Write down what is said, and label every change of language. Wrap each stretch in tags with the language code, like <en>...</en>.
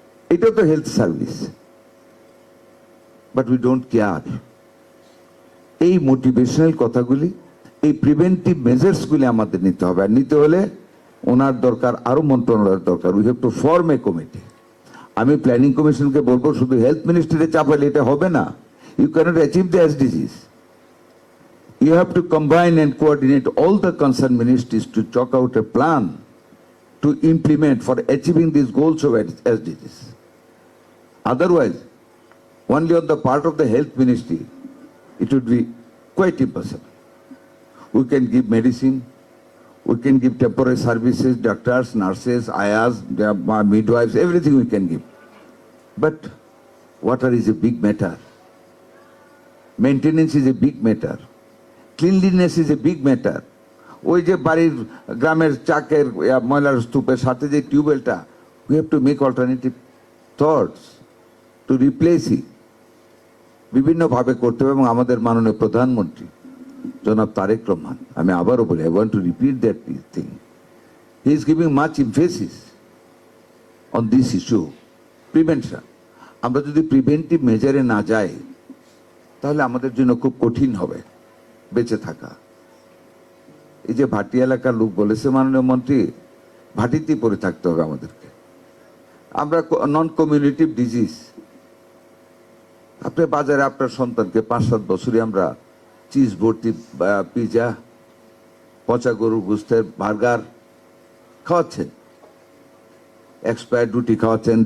<bn>এটাও তো health service,</bn> <en>But we don't care.</en> <bn>এই মোটিভেশনাল কথাগুলি, এই প্রিভেন্টিভ মেজার্সগুলি আমাদের নিতে হবে। আর নিতে হলে ওনার দরকার, আরো মন্ত্রণালয়ের দরকার।</bn> <en>We have to form a committee.</en> <bn>আমি প্ল্যানিং কমিশনকে বলবো, শুধু হেলথ মিনিস্ট্রিতে চাপাইলে এটা হবে না।</bn> <en>You cannot achieve the SDGs. You have to combine and coordinate all the concerned ministries to chalk out a plan to implement for achieving these goals of SDGs. Otherwise, only on the part of the health ministry, it would be quite impossible. We can give medicine, we can give temporary services, doctors, nurses, ayahs, midwives, everything we can give. But water is a big matter. Maintenance is a big matter. Cleanliness is a big matter.</en> <bn>ওই যে বাড়ির গ্রামের চাকের ময়লার স্তূপের সাথে যে টিউবওয়েলটা,</bn> <en>we have to make alternative thoughts to replace it.</en> <bn>বিভিন্নভাবে করতে হবে। এবং আমাদের মাননীয় প্রধানমন্ত্রী জনাব তারেক রহমান, আমি আবারও বলি,</bn> <en>I want to repeat that thing. He is giving much emphasis on this issue, prevention.</en> <bn>আমরা যদি প্রিভেন্টিভ মেজারে না যাই, তাহলে আমাদের জন্য খুব কঠিন হবে বেঁচে থাকা। এই যে ভাটি এলাকার লোক বলেছে মাননীয় মন্ত্রী, ভাটিতেই পড়ে থাকতে হবে আমাদেরকে। আমরা নন কমিউনিটিভ ডিজিজ। আপনি বাজারে আপনার সন্তানকে 5-7 বছরই আমরা চিজ ভর্তি পিজা, পচা গরুর গোস্তের বার্গার খাওয়াচ্ছেন, এক্সপায়ার্ড রুটি খাওয়াচ্ছেন।</bn>